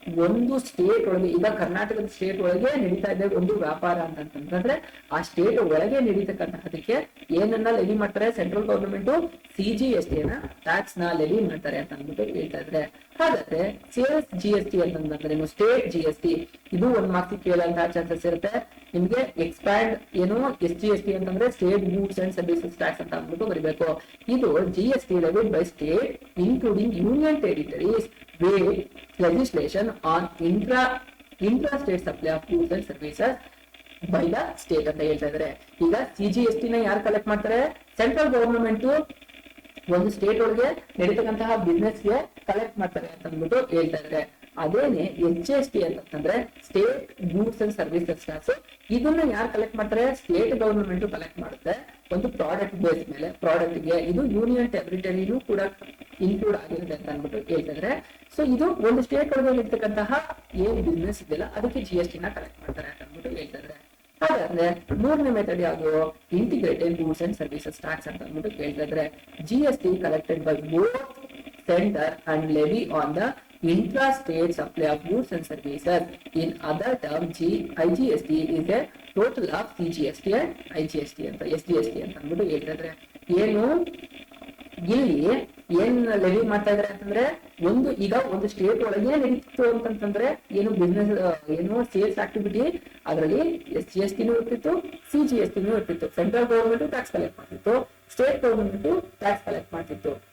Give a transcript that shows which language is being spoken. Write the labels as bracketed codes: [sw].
[kn] ಒಂದು ಸ್ಟೇಟ್ ಒಳಗೆ, ಈಗ ಕರ್ನಾಟಕದ ಸ್ಟೇಟ್ ಒಳಗೆ ನಡೀತಾ ಇದೆ ಒಂದು ವ್ಯಾಪಾರ ಅಂತಂದ್ರೆ ಆ ಸ್ಟೇಟ್ ಒಳಗೆ ನಡೀತಕ್ಕಂತಹದಕ್ಕೆ ಏನನ್ನ ಲೆವಿ ಮಾಡ್ತಾರೆ, ಸೆಂಟ್ರಲ್ ಗವರ್ನಮೆಂಟ್ CGST ಟ್ಯಾಕ್ಸ್ ನ ಲೆವಿ ಮಾಡ್ತಾರೆ ಅಂತ ಅಂದ್ಬಿಟ್ಟು ಹೇಳ್ತಾ ಇದ್ರೆ. ಹಾಗಾದ್ರೆ ಸೇಲ್ಸ್ GST ಅಂತಂದ್ರೆ ಸ್ಟೇಟ್ GST, ಇದು ಒಂದ್ ಮಾರ್ಕ್ಸ್ ಕೇಳಂತಹ ಚಾನ್ಸಸ್ ಇರುತ್ತೆ. ನಿಮ್ಗೆ ಎಕ್ಸ್ಪ್ಯಾಂಡ್ ಏನು SGST ಅಂತಂದ್ರೆ state goods and services tax ಅಂತ ಅಂದ್ಬಿಟ್ಟು ಬರೀಬೇಕು. [en] ಇದು GST levied by state including union territories with legislation on intra-state supply of goods and services by the state [kn] ಅಂತ ಹೇಳ್ತಾ ಇದ್ದಾರೆ. ಈಗ CGST ನ ಯಾರು ಕಲೆಕ್ಟ್ ಮಾಡ್ತಾರೆ, ಸೆಂಟ್ರಲ್ ಗವರ್ನಮೆಂಟ್ ಒಂದು ಸ್ಟೇಟ್ ಒಳಗೆ ನಡೀತಕ್ಕಂತಹ ಬಿಸ್ನೆಸ್ ಗೆ ಕಲೆಕ್ಟ್ ಮಾಡ್ತಾರೆ ಅಂತ ಅಂದ್ಬಿಟ್ಟು ಹೇಳ್ತಾ ಇದ್ದಾರೆ. ಅದೇನೆ SGST ಅಂತಂದ್ರೆ state goods and services tax. ಇದನ್ನ ಯಾರು ಕಲೆಕ್ಟ್ ಮಾಡ್ತಾರೆ, ಸ್ಟೇಟ್ ಗವರ್ನಮೆಂಟ್ ಕಲೆಕ್ಟ್ ಮಾಡುತ್ತೆ ಒಂದು ಪ್ರಾಡಕ್ಟ್ ಬೇಸ್ ಮೇಲೆ. ಪ್ರಾಡಕ್ಟ್ ಗೆ ಇದು ಯೂನಿಯನ್ ಟೆರಿಟರಿನೂ ಕೂಡ ಇನ್ಕ್ಲೂಡ್ ಆಗಿರುತ್ತೆ ಅಂತ ಅಂದ್ಬಿಟ್ಟು ಹೇಳ್ತಾ ಇದ್ದಾರೆ. ಸೊ ಇದು ಒಂದು ಸ್ಟೇಟ್ ಒಳಗೆ ಇರ್ತಕ್ಕಂತಹ ಏನ್ ಬಿಸ್ನೆಸ್ ಇದೆಯಲ್ಲ ಅದಕ್ಕೆ GST ನ ಕಲೆಕ್ಟ್ ಮಾಡ್ತಾರೆ ಅಂತ ಅಂದ್ಬಿಟ್ಟು ಹೇಳ್ತಾ ಇದ್ದಾರೆ. ಹಾಗಾದ್ರೆ 3ನೇ ಮೆಥಡ್ ಯಾವುದು, integrated goods and services tax ಅಂತ ಅಂದ್ಬಿಟ್ಟು ಹೇಳ್ತಾ ಇದ್ದಾರೆ. [en] GST collected by both centre and levy on the intra-state supply of goods and services. In other terms, IGST is a total of CGST and IGST [kn] ಅಂತ SGST ಅಂತ ಅಂದ್ಬಿಟ್ಟು ಹೇಳ್ತಾ ಇದ್ದಾರೆ. ಏನು ಇಲ್ಲಿ ಏನ್ ಲೆವಿ ಮಾಡ್ತಾ ಇದಾರೆ ಅಂತಂದ್ರೆ, ಒಂದು ಸ್ಟೇಟ್ ಒಳಗೆ ನಡೀತಿತ್ತು ಅಂತಂದ್ರೆ ಏನು ಬಿಸ್ನೆಸ್ ಏನು ಸೇಲ್ಸ್ ಆಕ್ಟಿವಿಟಿ, ಅದರಲ್ಲಿ SGST ಇರ್ತಿತ್ತು, CGST ಇರ್ತಿತ್ತು. ಸೆಂಟ್ರಲ್ ಗವರ್ಮೆಂಟ್ ಟ್ಯಾಕ್ಸ್ ಕಲೆಕ್ಟ್ ಮಾಡ್ತಿತ್ತು, ಸ್ಟೇಟ್ ಗವರ್ಮೆಂಟ್ ಟ್ಯಾಕ್ಸ್ ಕಲೆಕ್ಟ್ ಮಾಡ್ತಿತ್ತು.